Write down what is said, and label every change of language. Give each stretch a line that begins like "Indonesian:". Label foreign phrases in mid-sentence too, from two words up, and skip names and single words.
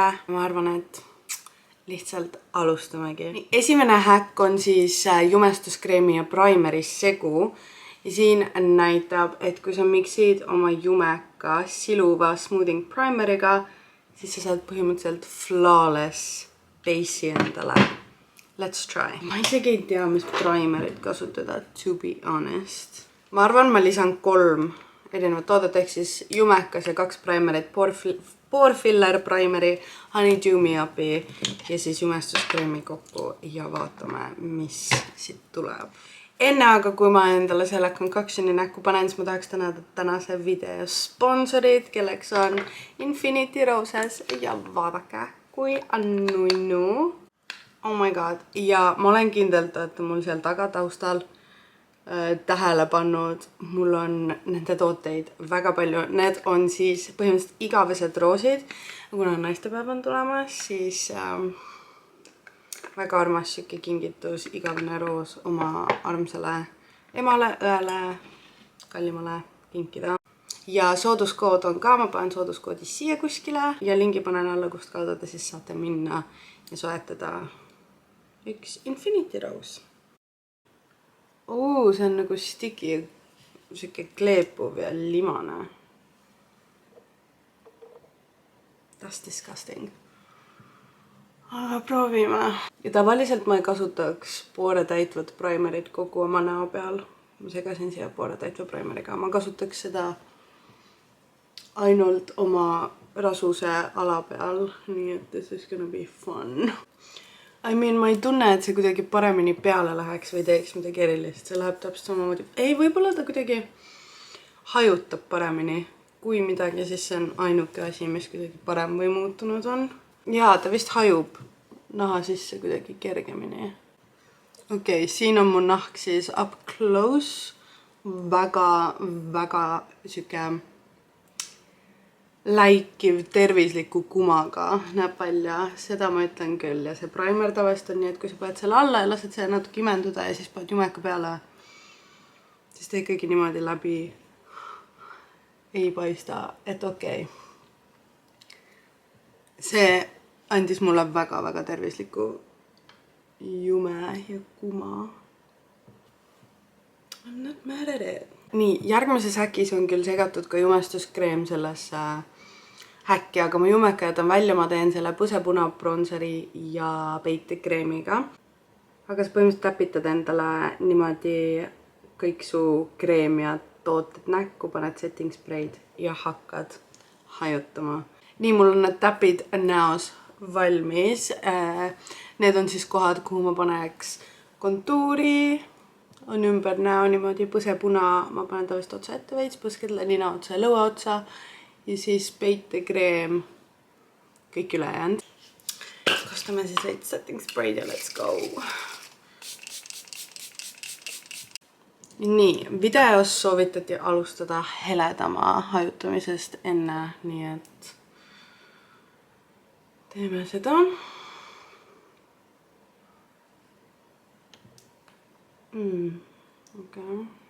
Estonian: Ma arvan, et lihtsalt alustamegi. Esimene häkk on siis jumestuskreemi ja primeri segu. Ja siin näitab, et kui sa miksid oma jumeka siluva smoothing primeriga, siis sa saad põhimõtteliselt
English: flawless base'i
Estonian: endale.
English: Let's try.
Estonian: Ma isegi ei tea, mis primerit kasutada,
English: to be honest.
Estonian: Ma arvan, ma lisan 3 erinevat toodet, ehk siis jumekas ja 2 primerit,
English: pore filler primeri,
Estonian: honeydew me-up'i ja siis jumestuskreemi kokku ja vaatame, mis siit tuleb. Enne aga, kui ma endale selle concoctioni näkku panen, siis ma tahaks tänada tänase video sponsorid, kelleks on Infinity Roses ja vaadake, kui annuinu.
English: Oh my god.
Estonian: Ja ma olen kindlalt, et mul seal taga taustal tähele pannud, mul on nende tooteid väga palju. Need on siis põhimõtteliselt igavesed roosid. Kuna naistepäev on tulemas, siis väga armas siuke kingitus, igavene roos oma armsale emale, õele, kallimale kinkida. Ja sooduskood on ka, ma panen sooduskoodi siia kuskile ja lingi panen alla, kust kaudade, siis saate minna ja soetada üks Infinity Rose. See on nagu sticky, siuke kleepuv ja limane.
English: That's disgusting.
Estonian: Aga proovime. Ja tavaliselt ma ei kasutaks poore täitvat primerit kogu oma näo peal. Ma segasin siia poore täitva primeriga. Ma kasutaks seda ainult oma rasuse ala peal. Nii et
English: this is gonna be fun. I mean,
Estonian: ma ei tunne, et see kuidagi paremini peale läheks või teeks midagi erilist. See läheb täpselt samamoodi. Ei, võib-olla ta kuidagi hajutab paremini kui midagi, siis see on ainuke asi, mis kuidagi parem või muutunud on. Jaa, ta vist hajub naha sisse kuidagi kergemini. Okei, siin on mu nahk siis
English: up close.
Estonian: Väga siuke läikiv tervisliku kumaga näeb välja. Seda ma ütlen küll. Ja see primer tavaliselt on nii, et kui sa paned selle alla ja lased selle natuke imenduda ja siis paned jumeka peale, siis ta ikkagi niimoodi läbi ei paista, et okei. See andis mulle väga tervisliku jume ja kuma.
English: I'm not mad at it.
Estonian: Nii, järgmises häkis on küll segatud ka jumestuskreem sellesse häkki, aga ma jumeka jätan välja, ma teen selle põsepuna bronseri ja peitekreemiga. Aga sa põhimõtteliselt täpitad endale niimoodi kõik su kreem ja tooted näkku, paned
English: setting spreid
Estonian: ja hakkad hajutama. Nii, mul on need täpid näos valmis. Need on siis kohad, kuhu ma paneks kontuuri, on ümber näo niimoodi põsepuna, ma panen tavaliselt otsa ette veits, põskele nina otsa ja lõua otsa ja siis peitekreem, kõik ülejäänud. Kostame siis veits
English: setting spreid
Estonian: ja
English: let's go.
Estonian: Nii, videos soovitati alustada heledama hajutamisest enne, nii et teeme seda.
English: Okay.